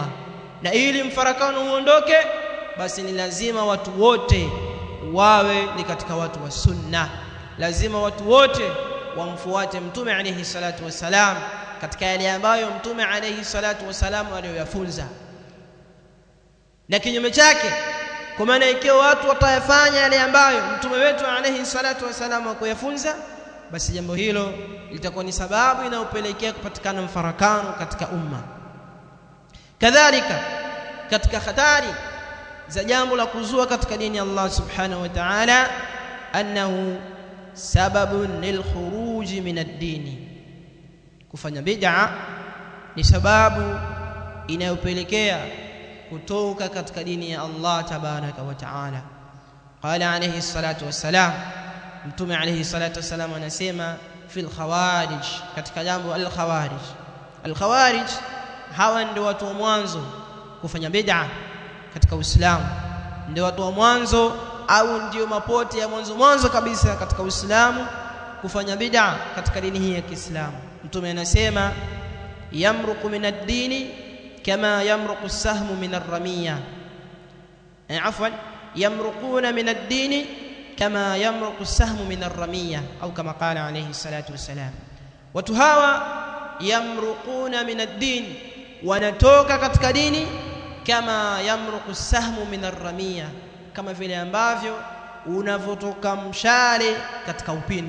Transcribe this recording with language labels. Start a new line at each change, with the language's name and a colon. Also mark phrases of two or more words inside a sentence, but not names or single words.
Swahili: Na ili mfarakano uondoke, basi ni lazima watu wote wawe ni katika watu wa sunna, lazima watu wote wamfuate Mtume
Arabic: عليه الصلاة والسلام
Swahili: katika yale ambayo Mtume
Arabic: عليه الصلاة والسلام
Swahili: aliyoyafunza, na kinyume chake, kwa maana ikiwa watu watayafanya yale ambayo Mtume wetu
Arabic: عليه الصلاة والسلام
Swahili: akuyafunza, basi jambo hilo litakuwa ni sababu inayopelekea kupatikana mfarakano katika umma. Kadhalika katika hatari za jambo la kuzua katika dini ya Allah
Arabic: سبحانه وتعالى, أنه سبب للخروج من الدين,
Swahili: kufanya bid'a ni sababu inayopelekea kutoka katika dini ya Allah
Arabic: تبارك وتعالى. قال عليه الصلاة والسلام, Mtume عليه الصلاة والسلام anasema في الخوارج,
Swahili: katika jambo
Arabic: al-khawarij.
Swahili: Al-khawarij hawa ndio watu wa mwanzo kufanya bid'a katika Uislamu, ndio watu wa mwanzo au ndio mapote ya mwanzo kabisa katika Uislamu kufanya bid'a katika dini hii ya Kiislamu. Mtume anasema
Arabic: يمرق من الدين كما يمرق السهم من الرمية عفوا يمرقون من الدين كما يمرق السهم من الرمية أو كما قال عليه الصلاة والسلام.
Swahili: Watu hawa
Arabic: يمرقون من الدين,
Swahili: wanatoka katika dini,
Arabic: كما يمرق السهم من الرمية,
Swahili: kama vile ambavyo unavotoka mshale katika upinde.